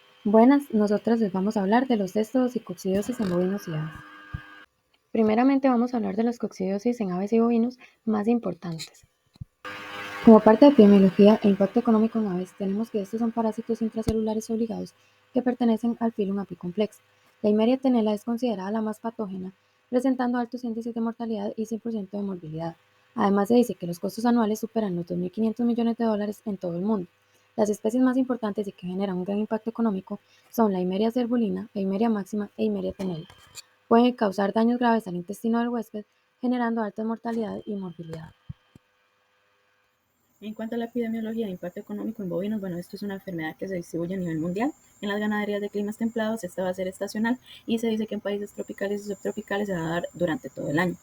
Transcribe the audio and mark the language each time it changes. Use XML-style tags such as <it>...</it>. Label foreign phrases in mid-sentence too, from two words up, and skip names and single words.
<es>Buenas, nosotras les vamos a hablar de los éstodos y coccidiosis en bovinos y aves. Primeramente vamos a hablar de las coccidiosis en aves y bovinos más importantes. Como parte de epidemiología e impacto económico en aves, tenemos que estos son parásitos intracelulares obligados que pertenecen al filum Apicomplex. La Eimeria tenella es considerada la más patógena, presentando altos índices de mortalidad y 100% de morbilidad. Además, se dice que los costos anuales superan los $2.500 millones en todo el mundo. Las especies más importantes y que generan un gran impacto económico son la Eimeria cervulina, Eimeria máxima e Eimeria tenella. Pueden causar daños graves al intestino del huésped, generando alta mortalidad y morbilidad. En cuanto a la epidemiología de impacto económico en bovinos, esto es una enfermedad que se distribuye a nivel mundial. En las ganaderías de climas templados esta va a ser estacional y se dice que en países tropicales y subtropicales se va a dar durante todo el año.</es>